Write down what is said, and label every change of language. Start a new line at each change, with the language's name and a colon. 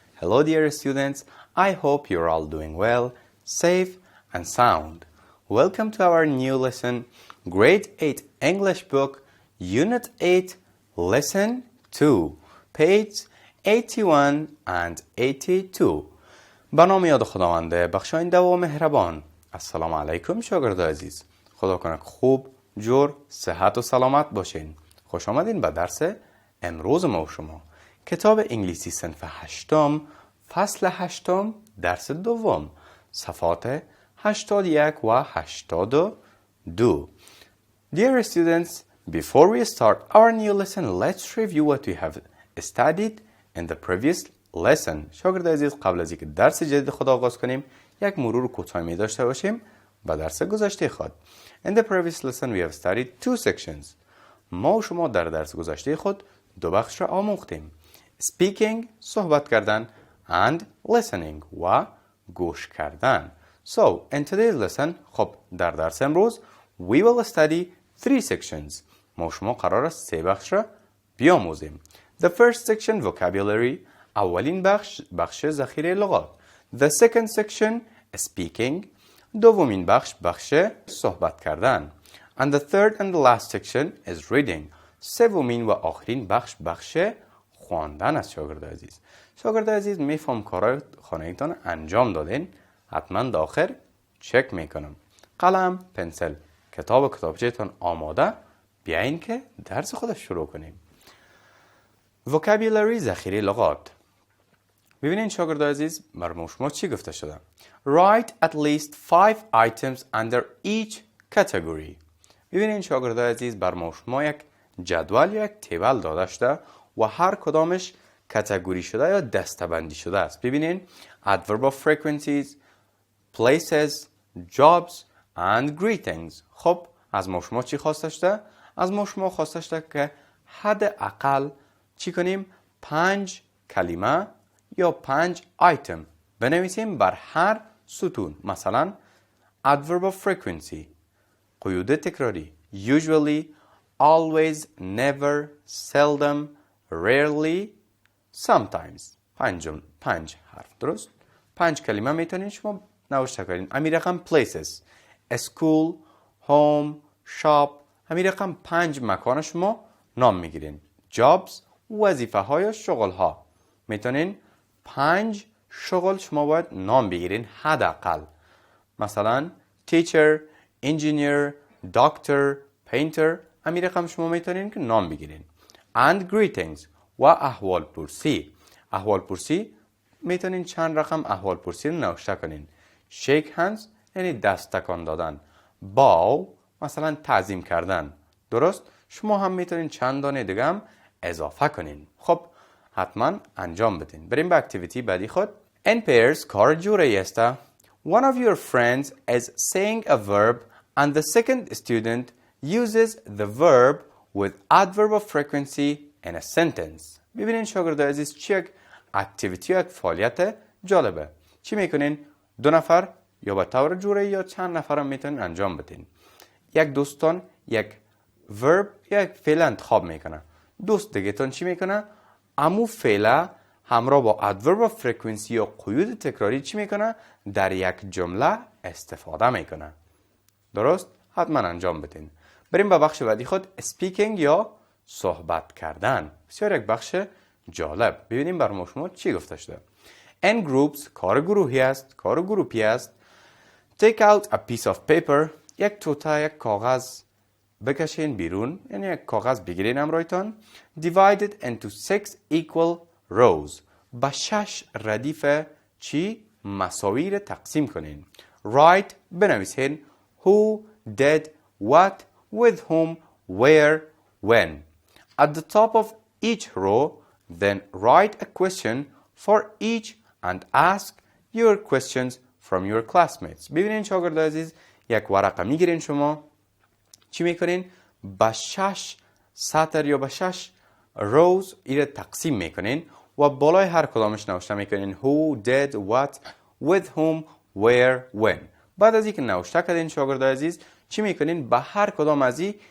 English: Hello dear students, I hope you're all doing well, safe and sound. Welcome to our new lesson, Grade 8 English book, Unit 8, Lesson 2, page 81 and 82.
Persian: به نام یاد خداونده بخشاینده و مهربان. السلام علیکم شاگرد عزیز. خدا کنه خوب، جور، صحت و سلامت باشین. خوش آمدین به درس امروز ما و شما. کتاب انگلیسی صنف هشتم، فصل هشتم، درس دوم، صفحات 81 و 82.
English: Dear students, before we start our new lesson, let's review what we have studied in the previous lesson.
Persian: شاگرد عزیز، قبل از اینکه درس جدید خود آغاز کنیم، یک مرور کوتاهی داشته باشیم با درس گذشته خود.
English: In the previous lesson we have studied two sections.
Persian: ما و شما در درس گذشته خود دو بخش را آموختیم. Speaking، صحبت کردن، and listening، و گوش کردن.
English: So, in today's lesson, خب در درس امروز we will study three sections.
Persian: ما و شما قرار است سه بخش را بیاموزیم. The first section vocabulary، اولین بخش ذخیره لغات.
English: The second section speaking، دومین بخش صحبت کردن. And the third and the last section is reading.
Persian: سومین و آخرین بخش خواندن است. شاگرد عزیز میفهم کارهای خانه‌ایتان انجام دادین؟ حتما داخل چک میکنم. قلم، پنسل، کتاب و کتابچه‌تان آماده؟ بیاین که درس خودش شروع کنیم. vocabulary، ذخیره لغات. ببینین شاگرد عزیز، برای شما چی گفته شده؟ Write at least 5 items under each category. ببینین شاگرد عزیز، برای شما یک جدول یا یک تیبل داده شده و هر کدامش کاتگوری شده یا دسته‌بندی شده است.
English: ببینین adverb of frequencies، places، jobs and greetings.
Persian: خب از ما شما چی خواسته شده؟ از ما شما خواسته شده که حداقل چی کنیم؟ 5 کلمه یا 5 آیتم بنویسیم بر هر ستون.
English: مثلا adverb of frequency، قیود تکراری، usually، always، never، seldom، rarely، sometimes.
Persian: 5 حرف، درست؟ 5 کلمه میتونین شما نوشته کنین.
English: همین رقم places، school، home، shop.
Persian: همین رقم 5 مکان شما نام میگیرین. jobs، وظیفه ها یا شغل ها. میتونین 5 شغل شما باید نام بگیرین حداقل.
English: مثلا teacher، engineer، doctor، painter.
Persian: همین رقم شما میتونین که نام بگیرین. and greetings، و احوال پرسی. احوال پرسی میتونین چند رقم احوال پرسی رو نوشته کنین. shake hands یعنی دست تکان دادن. bow مثلا تعظیم کردن. درست؟ شما هم میتونین چند دانه دیگه هم اضافه کنین. خب حتما انجام بدین. بریم به اکتیویتی بعدی خود. in pairs کار جوری است.
English: one of your friends is saying a verb and the second student uses the verb with adverb of frequency in a sentence.
Persian: ببینین شاگرد عزیز، چی یک اکتیویتی یا یک فعالیت جالبه. چی میکنین؟ 2 نفر یا به طور جوری یا چند نفر هم میتونین انجام بدین. یک دوستان یک ورب یا یک فعل انتخاب میکنه. دوست دیگه تون چی میکنه؟ امو فعل همراه با adverb of frequency یا قیود تکراری چی میکنه؟ در یک جمله استفاده میکنه. درست؟ حتما انجام بدین. بریم به بخش بعدی خود، speaking یا صحبت کردن. بسیار یک بخش جالب. ببینیم برای شما چی گفته شده. in groups کار گروهی است، کار گروپی است. take out a piece of paper، یک توته، یک کاغذ بکشین بیرون، یعنی یک کاغذ بگیرین همراهتان. divided into 6 equal rows، به 6 ردیف چی؟ مساوی را تقسیم کنین.
English: write بنویسین who did what with whom where when. at the top of each row then write a question for each and ask your questions from your classmates.
Persian: ببینین شاگرد عزیز، یک ورقه میگیرین شما، چی میکنین؟ به 6 سطر یا به 6 روز ایره تقسیم میکنین و بالای هر کدامش نوشته میکنین who did what with whom where when. بعد از اینکه نوشته کردین شاگرد عزیز، چی میکنین؟ به هر کدام از این